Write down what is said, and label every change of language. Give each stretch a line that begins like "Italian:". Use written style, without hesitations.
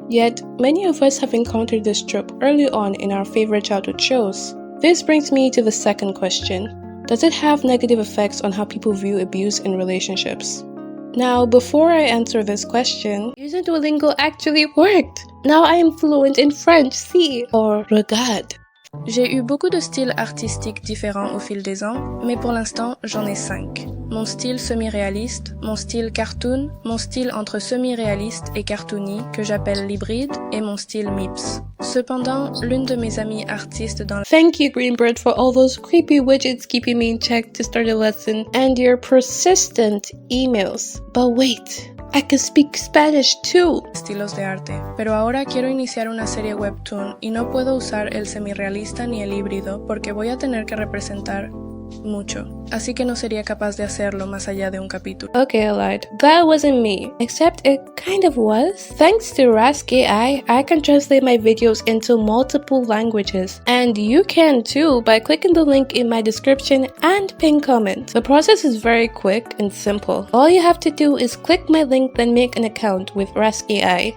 English: Yet, many of us have encountered this trope early on in our favorite childhood shows. This brings me to the second question. Does it have negative effects on how people view abuse in relationships? Now, before I answer this question, using Duolingo actually worked! Now I am fluent in French, si, or regarde.
French: J'ai eu beaucoup de styles artistiques différents au fil des ans, mais pour l'instant, j'en ai 5. Mon style semi-réaliste, mon style cartoon, mon style entre semi-réaliste et cartoony que j'appelle l'hybride, et mon style MIPS. Cependant, l'une de mes amies artistes dans
English: Thank you, Greenbird, for all those creepy widgets keeping me in check to start a lesson, and your persistent emails. But wait, I can speak Spanish too.
Spanish: Estilos de arte. Pero ahora quiero iniciar una serie webtoon y no puedo usar el semi-realista ni el híbrido porque voy a tener que representar mucho. Así que no sería capaz de hacerlo más allá de un capítulo.
English: Okay, I lied. That wasn't me. Except it kind of was. Thanks to Rask AI, I can translate my videos into multiple languages. And you can too by clicking the link in my description and pinned comment. The process is very quick and simple. All you have to do is click my link, then make an account with Rask AI.